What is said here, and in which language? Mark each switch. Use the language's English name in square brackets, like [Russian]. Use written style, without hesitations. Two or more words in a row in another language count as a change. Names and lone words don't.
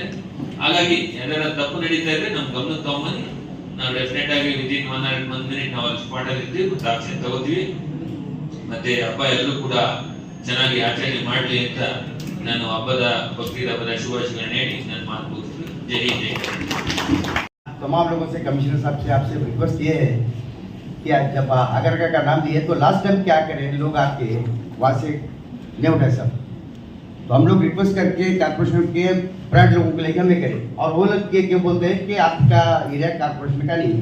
[Kannada] ಹಾಗಾಗಿ ಯಾವ್ದಾರ ತಪ್ಪು ನಡೀತಾ ಇದ್ರೆ ನಮ್ ಗಮನ ತಗೊಂಬನ್ನಿ, ನಾವು ಡೆಫಿನೆಟ್ ಆಗಿ [English] within 1 minute [Kannada] ನಾವು ಅಲ್ಲಿ ಸ್ಪಾಟ್ ಅಲ್ಲಿ ಇರ್ತೀವಿ ಮತ್ತು ಆಕ್ಷನ್ ತಗೋತೀವಿ. ಮತ್ತೆ ಹಬ್ಬ ಎಲ್ಲರೂ ಕೂಡ ಚೆನ್ನಾಗಿ ಆಚರಣೆ ಮಾಡ್ಲಿ ಅಂತ ನಾನು ಬಕ್ರೀದ್ ಹಬ್ಬದ ಶುಭಾಶಯಗಳನ್ನ ಹೇಳಿ ನನ್ನ ಮಾತು ಮುಗಿಸ್ತೀನಿ. ಜೈ ಹಿಂದ್, ಜೈ ಕರ್ನಾಟಕ. [Hindi] तमाम लोगों से कमिश्नर साहब से आपसे रिक्वेस्ट ये है कि आज जब अगर का नाम दिए तो [English] last time [Hindi] क्या करें, लोग आके वहाँ से नहीं उठाए सब, तो हम लोग रिक्वेस्ट करके कारपोरेशन के प्राइवेट लोगों को लेकर हमें करें, और वो लोग क्या बोलते हैं कि आपका एरिया कारपोरेशन का नहीं है।